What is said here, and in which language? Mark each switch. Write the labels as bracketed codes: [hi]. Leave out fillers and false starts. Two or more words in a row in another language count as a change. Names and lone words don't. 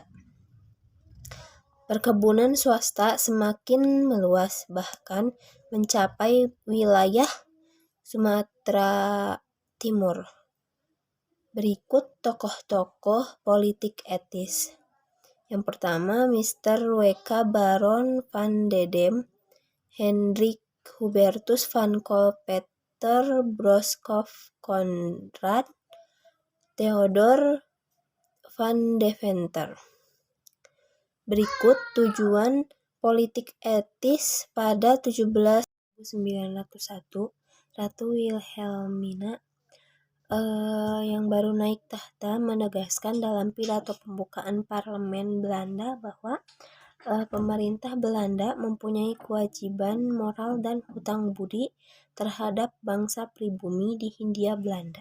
[id] Perkebunan swasta semakin meluas, bahkan mencapai wilayah Sumatera Timur. Berikut tokoh-tokoh politik etis. Yang pertama, Mr. W.K. Baron van Dedem, Hendrik Hubertus van Colpeter Broskopf Conrad, Theodor van Deventer. Berikut tujuan politik etis pada 17.901 Ratu Wilhelmina yang baru naik tahta menegaskan dalam pidato pembukaan parlemen Belanda bahwa pemerintah Belanda mempunyai kewajiban moral dan hutang budi terhadap bangsa pribumi di Hindia Belanda.